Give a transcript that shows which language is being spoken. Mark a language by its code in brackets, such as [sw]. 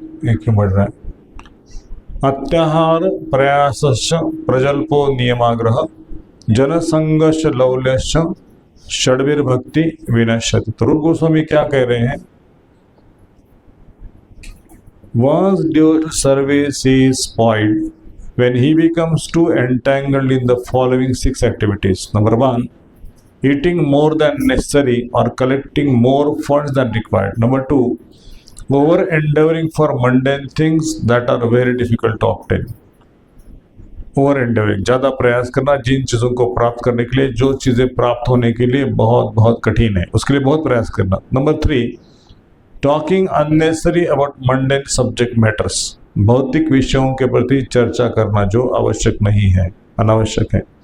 [hi] एक क्यों बढ़ रहा है? [sa] अत्याहार प्रयासश्च प्रजल्पो नियमाग्रह जनसंगश्च लौल्यश्च षड्भिर्भक्ति विनश्यति। [hi] तो रूप गोस्वामी क्या कह रहे हैं? [en] Once due service is spoiled when he becomes too entangled in the following 6 activities. Number 1, eating more than necessary or collecting more funds than required. Number 2, over endeavoring for mundane things that are very difficult to obtain. [hi] Over endeavouring, ज़्यादा प्रयास करना जिन चीज़ों को प्राप्त करने के लिए, जो चीज़ें प्राप्त होने के लिए बहुत बहुत कठिन है, उसके लिए बहुत प्रयास करना। Number 3, talking unnecessary about mundane subject matters, भौतिक विषयों के प्रति चर्चा करना जो आवश्यक नहीं है, अनावश्यक है।